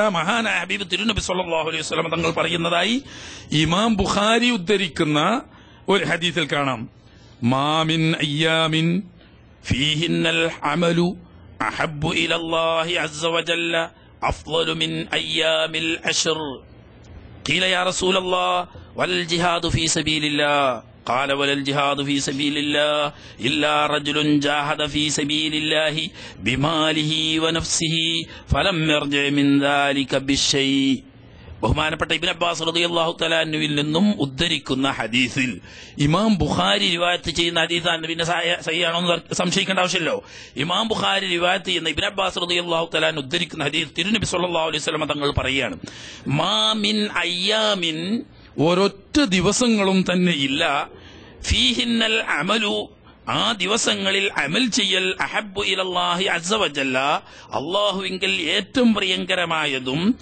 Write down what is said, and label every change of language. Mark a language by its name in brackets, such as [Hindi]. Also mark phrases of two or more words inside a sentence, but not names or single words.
[Malayalam] മഹാനായ ഹബീബ് തിരുനബി [Arabic] صلى الله عليه وسلم [Malayalam] തങ്ങൾ പറയുന്നതായി ഇമാം ബുഖാരി ഉദ്ധരിക്കുന്ന ഒരു ഹദീസിൽ കാണാം, [Arabic] ما من أيام فيهن العمل أحب إلى الله عز وجل أفضل من أيام العشر. قيل يا رسول الله والجهاد في سبيل الله. قال ولا الجهاد في سبيل الله إلا رجل جاهد في سبيل الله بماله ونفسه فلم يرجع من ذلك بالشيء. [Malayalam] ബഹുമാനപ്പെട്ട ഇബ്നു അബ്ബാസ് [Arabic] رضي الله تعالى عنه [Malayalam] നിന്നും ഉദ്ധരിക്കുന്ന ഹദീസിൽ, ഇമാം ബുഖാരി റിവായത്ത് ചെയ്യുന്ന ഹദീസാണ്, പിന്നെ സഹിയാണോ എന്ന് സംശയിക്കേണ്ട ആവശ്യമില്ലല്ലോ. ഇമാം ബുഖാരി റിവായത്ത് ചെയ്യുന്ന ഇബ്നു അബ്ബാസ് [Arabic] رضي الله تعالى [Malayalam] ഉദ്ധരിക്കുന്ന ഹദീസ് തിരുനബി [Arabic] صلى الله عليه وسلم [Malayalam] തങ്ങൾ പറയുകയാണ്, [Arabic] ما من أيام, [Malayalam] ഒരൊറ്റ ദിവസങ്ങളും തന്നെ ഇല്ല, [Arabic] فيهن العمل, [Malayalam] ആ ദിവസങ്ങളിൽ അമൽ ചെയ്യൽ, [Arabic] أحب إلى الله عز وجل, [Malayalam] അല്ലാഹുവിങ്കൽ ഏറ്റവും പ്രിയങ്കരമായതും,